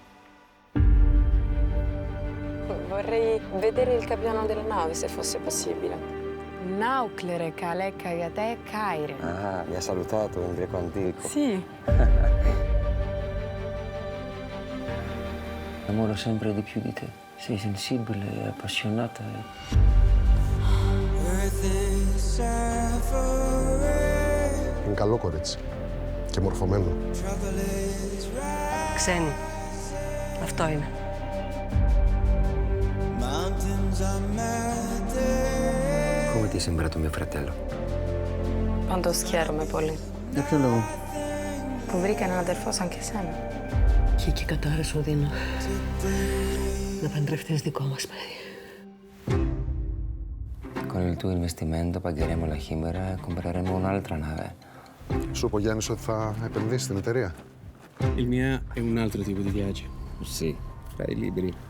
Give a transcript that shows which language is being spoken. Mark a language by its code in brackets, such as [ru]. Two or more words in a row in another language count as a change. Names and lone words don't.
[it] Vorrei vedere il capitano della nave, se fosse possibile. [el] Ναύκληρε καλὲ κἀγαθέ χαῖρε. [it] Ah, mi ha salutato in greco antico. Sì. Amoro sempre di più di te. Sei sensibile e appassionata. [el] Είναι καλό κορίτσι και μορφωμένο. Ξένη. Αυτό είναι. [it] Come ti è sembrato mio fratello? [el] Πάντως χαίρομαι πολύ. Για ποιο λόγο? Που βρήκα έναν αδερφό σαν και εσένα. Και εκεί κατάρα σου δίνω να παντρευτείς δικό μας παιδί. [it] Con il tuo investimento pagheremo la Chimera e compreremo un'altra nave. [el] Σου είπε ο Γιάννης ότι θα επενδύσει στην εταιρεία. [it] Il mio è un altro tipo di viaggio. Sì, tra i libri.